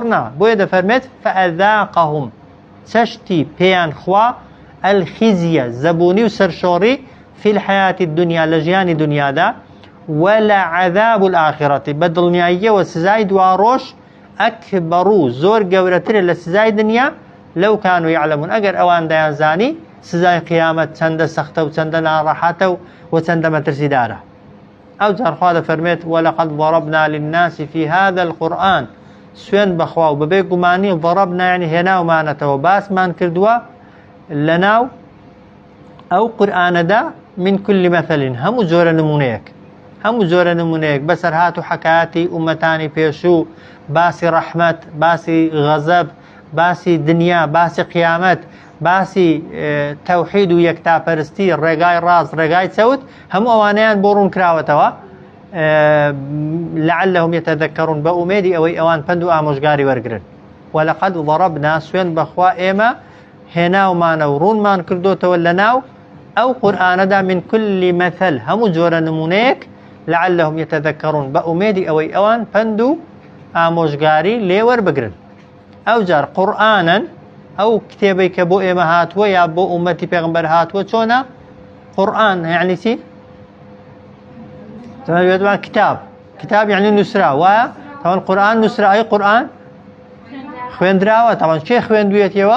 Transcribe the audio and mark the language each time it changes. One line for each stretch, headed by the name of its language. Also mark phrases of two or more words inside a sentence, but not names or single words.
Central Kurdish: نا بۆیە دەفەرمێت فەئەذاقەهم چەشتی پێیان خوا الخزیە زەبوونی و سەرشۆڕی
Arabic: فی الحیاتی الدنیا
Central Kurdish: لە ژیانی دنیادا
Arabic: ولعذاب الآخرة
Central Kurdish: بدڵنیاییەوە سزای دواڕۆژ ئەکبەڕ و زۆر گەورەترە لە سزای دنیا
Arabic: لەو کانوا یعلمون
Central Kurdish: ئەگەر ئەوان دەیانزانی سزای قیامەت چەندە سەختە و چەندە ناڕەحەتە و چەندە مەترسیدارە. ئەو جار خوا دەفەرمێت
Arabic: وەلەقەد ضەرەبنا للناس في هذا القورئان
Central Kurdish: سوێن بەخوا و بەبێ گومانی ضەرەبنا یعنی هێناومانەتەوە باسمان کردووە لەناو ئەو قورئانەدا
Arabic: من كل مثل
Central Kurdish: هەموو جۆرە نمونەیەک هەموو جۆرە نمونەیەک بەسەر هات و حەکایەتی ئومەتانی پێشوو باسی ڕەحمەت باسی غەزەب باسی دنیا باسی قیامەت باسی تەوحید و یەکتاپەرستی ڕێگای ڕاست ڕێگای چەوت هەموو ئەوانەیان بۆ ڕوون کراوەتەوە
Arabic: لعلهم يتذكرون
Central Kurdish: بە ئومێدی ئەوەی ئەوان پند و ئامۆژگاری وەرگرن.
Arabic: وەلەقەد ضەرەبنا
Central Kurdish: سوێن بەخوا ئێمە هێناومانە و ڕوونمان کردوتەوە لەناو ئەو قورئانەدا
Arabic: من كل مثل
Central Kurdish: هەموو جۆرە نمونەیەک
Arabic: لعلهم يتذكرون
Central Kurdish: بە ئومێدی ئەوەی ئەوان پند و ئامۆژگاری لێ وەربگرن. ئەو جار قورئانن ئەو کتێبەی کە بۆ ئێمە هاتووە یا بۆ ئومەتی پێغمبەر هاتووە چۆنە؟ قورئان یعنی چی؟ کتاب یعنی نووسرا وایە تاوان قورئان نووسرا ئەی قورئان خوێندراوە تاوان چێ خوێندوێتەوە؟